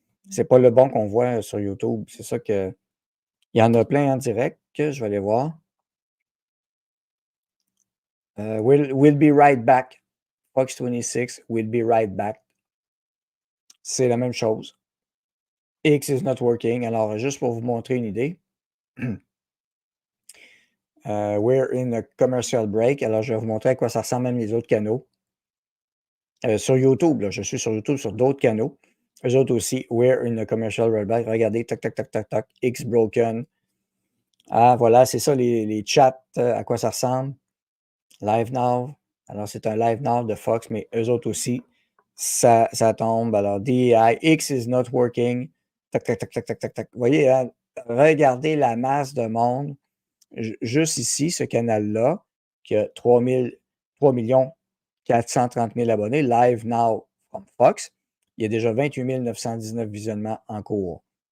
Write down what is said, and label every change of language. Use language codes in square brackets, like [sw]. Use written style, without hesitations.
[fr] C'est pas le bon qu'on voit sur YouTube. C'est ça que. Il y en a plein en direct que je vais aller voir. [en] We'll be right back. Fox 26, we'll be right back. [fr] C'est la même chose. [en] X is not working. [fr] Alors, juste pour vous montrer une idée. [en] We're in a commercial break. [fr] Alors, je vais vous montrer à quoi ça ressemble même les autres canaux. Sur YouTube, là, je suis sur YouTube sur d'autres canaux. Eux autres aussi, [en] we're in a commercial break. [fr] Regardez, tac, tac, tac, tac, tac, [en] X broken. [fr] Ah, voilà, c'est ça les chats, à quoi ça ressemble. [en] Live now. [fr] Alors, c'est un live now de Fox, mais eux autres aussi, ça tombe. [en] Alors, DEI, X is not working. Tac, tac, tac, tac, tac, tac, tac. [fr] Vous voyez, hein, regardez la masse de monde. Juste ici, ce canal-là, qui a 3 430 000 abonnés, [en] live now from Fox, [fr] il y a déjà 28 919 visionnements en cours.